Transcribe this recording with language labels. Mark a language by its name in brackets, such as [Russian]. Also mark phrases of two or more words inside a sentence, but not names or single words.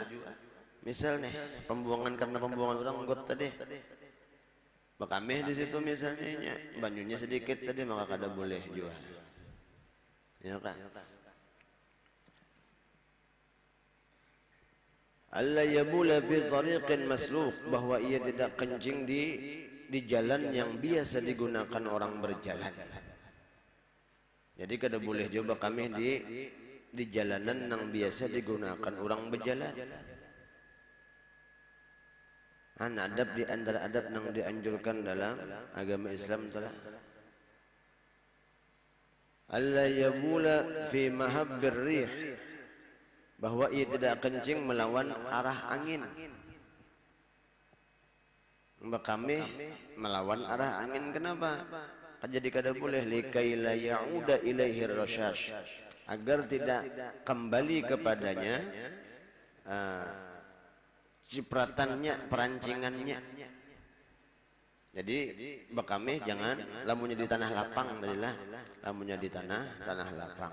[Banjar] Misalnya karena pembuangan orang got tadi, bakameh di situ misalnya banyunya sedikit tadi, maka kada boleh juga. [Indonesian] Ya kan? [Arabic] Alla yabula fi tariqin masluk, [Indonesian] bahwa ia tidak kencing di jalan yang biasa digunakan orang berjalan. Jadi kada boleh juga kami di jalanan yang biasa digunakan orang berjalan. Adab di antara adab yang dianjurkan dalam agama Islam adalah [Arabic] alla yabula fi mahabbir rih, [Indonesian] bahwa ia tidak kencing melawan arah angin. Kami melawan arah angin, kenapa? [Banjar] Jadi kada boleh, [Arabic] likai la ya'uda ilaihi rasyash, [Indonesian] agar tidak kembali kepadanya cipratannya, perancingannya. [Banjar] Jadi bakame jangan lamunnya di tanah lapang tadilah, lamunnya di tanah lapang.